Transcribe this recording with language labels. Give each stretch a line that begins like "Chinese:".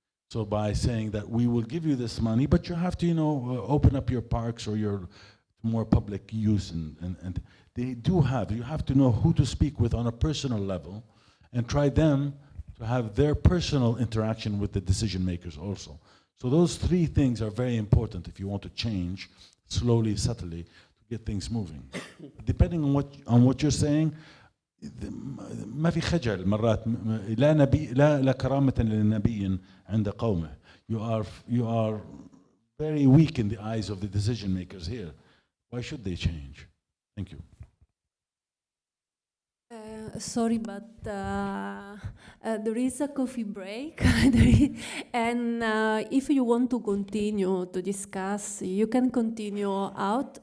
English: So by saying that we will give you this money, but you have to, open up your parks or your more public use, and they do have, you have to know who to speak with on a personal level and try them to have their personal interaction with the decision makers also. So those three things are very important if you want to change slowly, subtly, to get things moving. Depending on what you're saying,
Arabic: ما في خجل مرات لا نبي لا كرامة للنبي عند قومه.
English: You are very weak in the eyes of the decision makers here. Why should they change? Thank you. Sorry, but there is a coffee break, and if you want to continue to discuss, you can continue out.